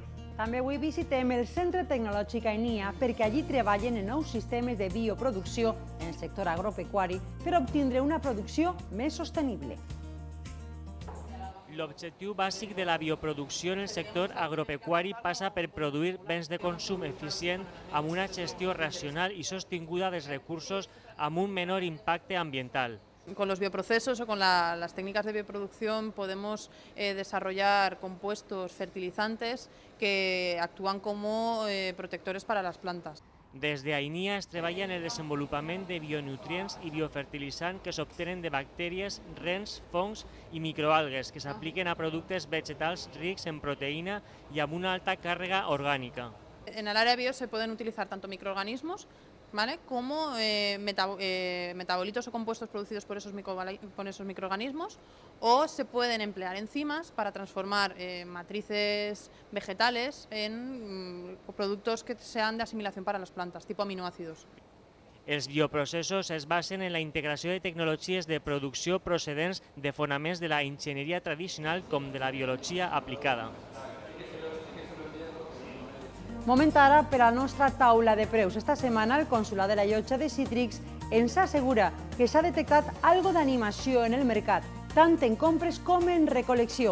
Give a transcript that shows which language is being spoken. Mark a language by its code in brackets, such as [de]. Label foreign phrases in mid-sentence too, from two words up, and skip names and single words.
[ca] També avui visitem el Centre Tecnològic AINIA perquè allí treballen en nous sistemes de bioproducció en el sector agropecuari per obtindre una producció més sostenible. L'objectiu bàsic de la bioproducció en el sector agropecuari passa per produir béns de consum eficient amb una gestió racional i sostinguda dels recursos amb un menor impacte ambiental. [es] Con los bioprocesos o con las técnicas de bioproducción podemos desarrollar compuestos fertilizantes que actúan como protectores para las plantas. [ca] Des d'AINIA es treballa en el desenvolupament de bionutrients i biofertilitzants que s'obtenen de bactèries, rens, fongs i microalgues que s'apliquen a productes vegetals rics en proteïna i amb una alta càrrega orgànica. [es] En el área bio se pueden utilizar tanto microorganismos, ¿vale?, como metabolitos o compuestos producidos por esos microorganismos, o se pueden emplear enzimas para transformar matrices vegetales en productos que sean de asimilación para las plantas, tipo aminoácidos. [ca] Els bioprocessos es basen en la integració de tecnologies de producció procedents de fonaments de la enginyeria tradicional com de la biologia aplicada. Moment ara per a la nostra taula de preus. Esta setmana el Consolat de la Llotja de Citrix ens assegura que s'ha detectat algo d'animació en el mercat, tant en compres com en recol·lecció.